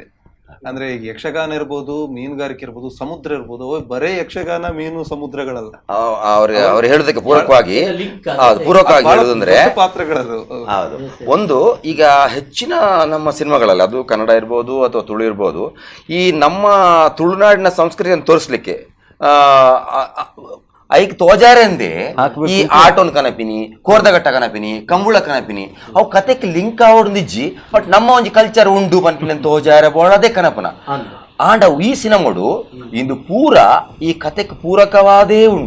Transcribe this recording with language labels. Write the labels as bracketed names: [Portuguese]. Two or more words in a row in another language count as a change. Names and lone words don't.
[Kannada] ಅಂದ್ರೆ ಈಗ ಯಕ್ಷಗಾನ ಇರ್ಬೋದು, ಮೀನುಗಾರಿಕೆ ಇರ್ಬೋದು, ಸಮುದ್ರ ಇರ್ಬೋದು, ಬರೇ ಯಕ್ಷಗಾನ ಮೀನು ಸಮುದ್ರಗಳಲ್ಲ. ಅವ್ರು ಹೇಳೋದಕ್ಕೆ ಪೂರಕವಾಗಿ ಹೇಳೋದಂದ್ರೆ ಪಾತ್ರಗಳದು. ಹೌದು. ಒಂದು ಈಗ ಹೆಚ್ಚಿನ ನಮ್ಮ ಸಿನಿಮಾಗಳಲ್ಲಿ, ಅದು ಕನ್ನಡ ಇರ್ಬೋದು ಅಥವಾ ತುಳು ಇರ್ಬೋದು, ಈ ನಮ್ಮ ತುಳುನಾಡಿನ ಸಂಸ್ಕೃತಿಯನ್ನು ತೋರಿಸ್ಲಿಕ್ಕೆ [Tulu] ಐಕ್ ತೋಜಾರೆಂದೇ ಈ ಆಟೋನ್ ಕನಪಿನಿ, ಕೋರ್ದಗಟ್ಟ ಕನಪಿನಿ, ಕಂಬುಳ ಕನಪಿನಿ ಅವು ಕತೆಕ್ ಲಿಂಕ್ ಆವೊಂದಿಜ್ಜಿ ಬಟ್ ನಮ್ಮ ಒಂಜಿ ಕಲ್ಚರ್ ಉಂಡು ಪನ್ಪಿನ ತೋಜಾರೆ ಬೋಳದೇ ಕನಪನ ಆಂಡ ಈ ಸಿನಿಮಾಡು ಇಂದು ಪೂರ ಈ ಕತೆಕ್ ಪೂರಕವಾದೇ ಉಂಡು.